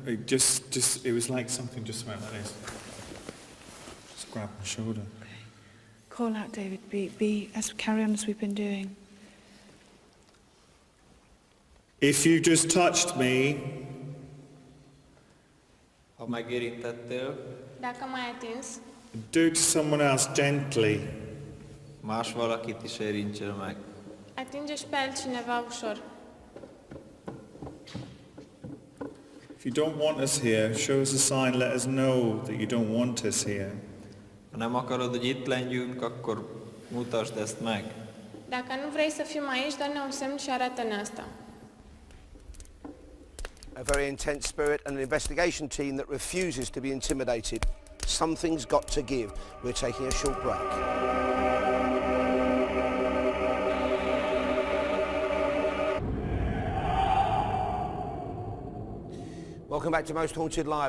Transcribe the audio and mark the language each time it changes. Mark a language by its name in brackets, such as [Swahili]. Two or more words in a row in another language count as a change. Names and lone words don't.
[English] It was like something just went like this. Just grabbed my shoulder. Okay. Call out, David. Carry on as we've been doing. If you just touched me... [Hungarian] Ha megérintettél, [Romanian] Dacă m-ai atins, [English] Do it to someone else gently. [Hungarian] más valakit is érintsél meg. [Romanian] atinge și pe altcineva ușor. [English] If you don't want us here, show us a sign, let us know that you don't want us here. [Hungarian] Ha nem akarod, hogy itt legyünk, akkor mutasd ezt meg. [Romanian] Dacă nu vrei să fim aici, dă-ne un semn și arată-ne asta. [English] A very intense spirit and an investigation team that refuses to be intimidated. Something's got to give. We're taking a short break. Welcome back to Most Haunted Live.